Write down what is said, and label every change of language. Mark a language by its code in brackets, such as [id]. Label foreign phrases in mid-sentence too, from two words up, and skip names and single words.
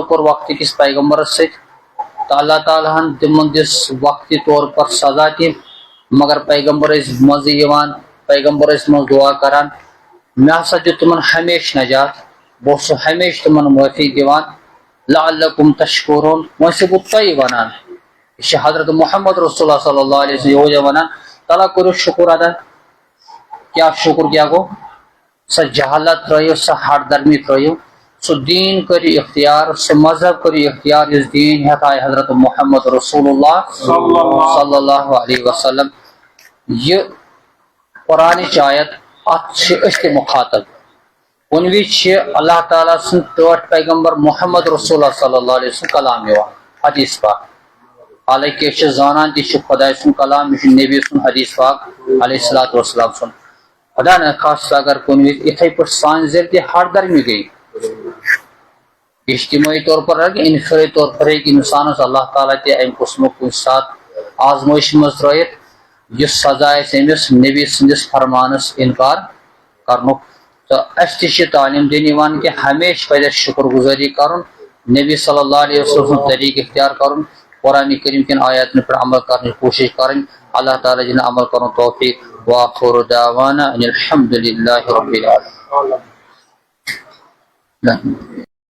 [ks] کوٚر وقتہٕ کِس پیغمبرس سۭتۍ تہٕ اللہ تعالیٰ ہن تِمن دِژ [ur] وقتی طور پر [ks] سزا تہِ مگر پیغمبر ٲسۍ منٛزٕ یِوان پیغمبر ٲسۍ منٛزٕ دعا کران مےٚ ہسا دیُت تِمن ہمیشہِ نجات بہٕ اوسُس ہمیشہِ تِمن معٲفی دِوان [ar] لعلکم تشکرون [ks] وۄنۍ چھُس بہٕ تۄہہِ ونان یہِ چھِ حضرت محمد رسول اللہ [ar] صلی اللہ علیہ وسلم [ks] یہوٗدیو ونان تعالیٰ کٔرِو شُکر ادا کیٛاہ شُکر کیٛاہ گوٚو سۄ جہالت ترٲیِو سۄ ہٹ درمی ترٲیِو سُہ دیٖن کٔرِو اختیار سُہ مذہب کٔرِو اختیار یُس دیٖن ہٮ۪تھ آیہِ حضرت محمد رسول اللہ [ar] صلی اللہ علیہ وسلم [ks] یہِ قرآنٕچ آیت اتھ چھِ أسۍ تہِ مُخاطب کُنہِ وِزِ چھِ اللہ تعالیٰ سٕنٛدۍ ٹٲٹھ پیغمبر محمد رسول اللہ [ar] صلی اللہ علیہ وسلم [ks] کلام یِوان حدیث پاک حالانکہِ أسۍ چھِ زانان تہِ چھُ خۄداے سُنٛد کلام یہِ چھُ نبی سُنٛد حدیث پاک [ar] علیہ الصلوٰتُ وسلام [ks] سُنٛد خدا نخواستہ اگر کُنہِ وِزِ یِتھٕے پٲٹھۍ سانہِ ذٔریعہٕ تہِ ہٹ درمی گٔے اجتمٲعی طور پر انفرٲدی طور پر ہیٚکہِ انسانس اللہ تعالیٰ تہِ امہِ قٕسمُک کُنہِ ساتہٕ آزمٲیشہِ منٛز ترٲیِتھ یُس سزا آسہِ أمِس نبی سٕنٛدِس فرمانس انکار کرنُک تہٕ اسہِ تہِ چھِ تعلیٖم دِنہٕ یِوان کہِ ہمیشہِ پزِ اَسہِ شُکر گُزٲری کرُن نبی [ar] صلی اللہ علیہ وسلم [ks] سُنٛد طریٖقہٕ اختیار کرُن قرآنِ کریم کٮ۪ن آیاتن پٮ۪ٹھ عمل کرنٕچ کوٗشش کرٕنۍ اللہ تعالیٰ دِنہٕ عمل کرُن توفیٖق [ar] وآخر دعوانا ان الحمد للہ رب العالمین